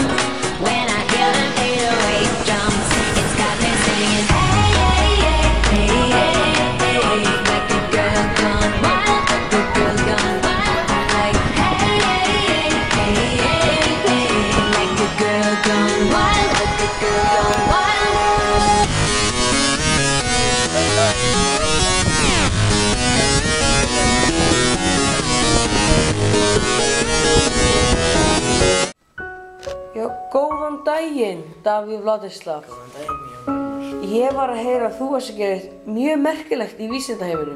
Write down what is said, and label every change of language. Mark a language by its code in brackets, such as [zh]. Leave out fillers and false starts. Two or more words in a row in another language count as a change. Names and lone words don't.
[en] When I hear them 808 drums, it's got me singing. Hey, hey, hey, hey, hey, hey, like a girl gone wild, a good girl gone wild. Like hey, hey, hey, hey, hey, like a girl gone wild, a good girl gone wild. [is] Já, góðan daginn, Davíð Vladislav. Góðan daginn, Jón Gunnar. Ég var að heyra að þú varst að gera eitt mjög merkilegt í vísindaheiminum.